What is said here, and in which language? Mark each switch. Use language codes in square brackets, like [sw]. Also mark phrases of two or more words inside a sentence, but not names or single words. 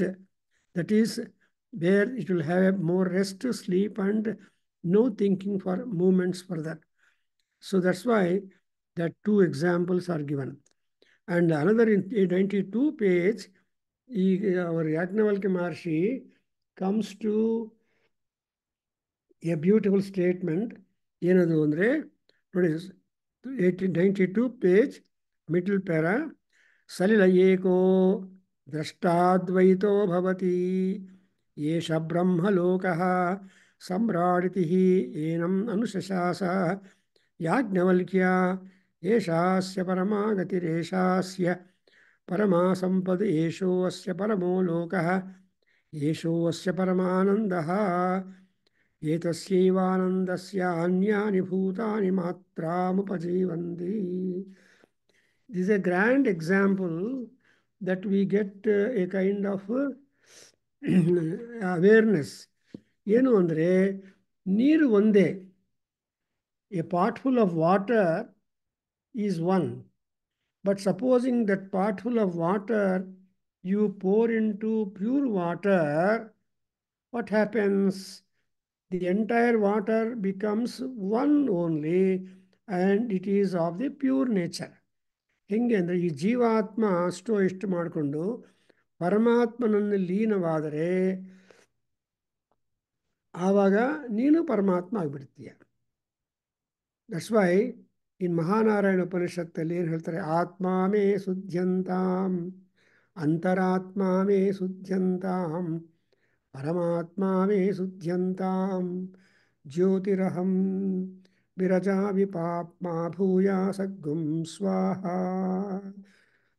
[en] That is where it will have more rest, sleep, and no thinking for movements further. So that's why that two examples are given. And another in 92 page, our Yajnavalkya Maharshi comes to a beautiful statement. [kn] ಏನದು ಅಂದರೆ ನೋಡಿ, 92 [en] page, middle para. [sa] ಸಲಿಲ ಏಕೋ ದ್ರಷ್ಟಾದ್ವೈತೋ ಭವತಿ ಏಷ ಬ್ರಹ್ಮಲೋಕಃ ಸಮ್ರಾಡಿತಿ ಏನಂ ಅನುಶಶಾಸ ಯಾಜ್ಞವಲ್ಕ್ಯ ಏಷಾಸ್ಯ ಪರಮಾ ಗತಿರೇಷಾಸ್ಯ ಪರಮಾ ಸಂಪದ್ ಏಷೋ ಅಸ್ಯ ಪರಮೋ ಲೋಕಃ ಏಷೋ ಅಸ್ಯ ಪರಮಾನಂದಃ ಏತಸ್ಯೈವಾನಂದಸ್ಯ ಅನ್ಯಾನಿ ಭೂತಾನಿ ಮಾತ್ರಾಮುಪಜೀವಂತಿ. [en] This is a grand example that we get a kind of awareness. [kn] ಏನು ಅಂದರೆ, ನೀರು ಒಂದೇ. [en] A pot full of water is one. But supposing that pot full of water you pour into pure water, what happens? The entire water becomes one only, and it is of the pure nature. [kn] ಹೆಂಗೆ ಅಂದರೆ, ಈ ಜೀವಾತ್ಮ ಅಷ್ಟು ಇಷ್ಟು ಮಾಡಿಕೊಂಡು ಪರಮಾತ್ಮನಲ್ಲಿ ಲೀನವಾದರೆ ಆವಾಗ ನೀನು ಪರಮಾತ್ಮ ಆಗಿಬಿಡ್ತೀಯ. [en] that's why in [kn] ಮಹಾನಾರಾಯಣ ಉಪನಿಷತ್ತಲ್ಲಿ ಏನು ಹೇಳ್ತಾರೆ, [sa] ಆತ್ಮ ಮೇ ಶುದ್ಧ್ಯಂತಾಂ ಅಂತರಾತ್ಮ ಮೇ ಶುದ್ಧ್ಯಂತಾಂ ಪರಮಾತ್ಮ ಮೇ ಶುದ್ಧ್ಯಂತಾಂ ಜ್ಯೋತಿರಹಂ ವಿರಜಾ ವಿಪಾಪ್ಮಾ ಭೂಯಾ ಸಗ್ಗುಂ ಸ್ವಾಹಾ.